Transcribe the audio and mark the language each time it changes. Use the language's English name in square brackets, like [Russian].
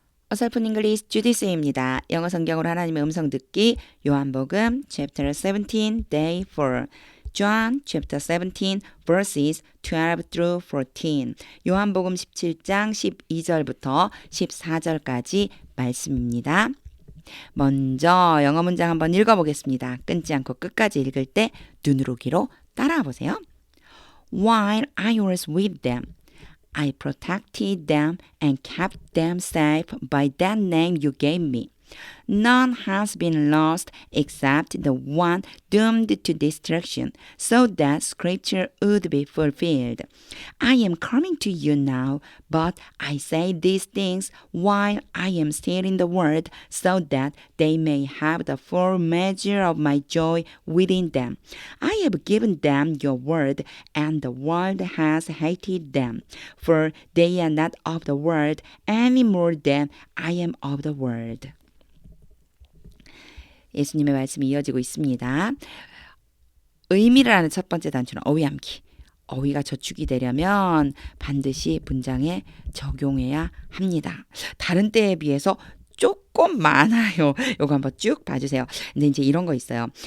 [Korean] 어설픈 잉글리시 주디스입니다. 영어 성경으로 하나님의 음성 듣기 요한복음 [English] chapter 17 day 4 John chapter 17 verses 12 through 14 [Korean] 요한복음 17장 12절부터 14절까지 말씀입니다. 먼저 영어 문장 한번 읽어보겠습니다. 끊지 않고 끝까지 읽을 때 눈으로 귀로 따라와 보세요. [English] While I was with them, I protected them and kept them safe by that name you gave me. None has been lost except the one doomed to destruction, so that scripture would be fulfilled. I am coming to you now, but I say these things while I am still in the world, so that they may have the full measure of my joy within them. I have given them your word, and the world has hated them, for they are not of the world any more than I am of the world. [Korean] 예수님의 말씀이 이어지고 있습니다. 의미를 아는 첫 번째 단추는 어휘함기. 어휘가 저축이 되려면 반드시 문장에 적용해야 합니다. 다른 때에 비해서 조금 많아요. 이거 한번 쭉 봐주세요. 근데 이제 이런 거 있어요.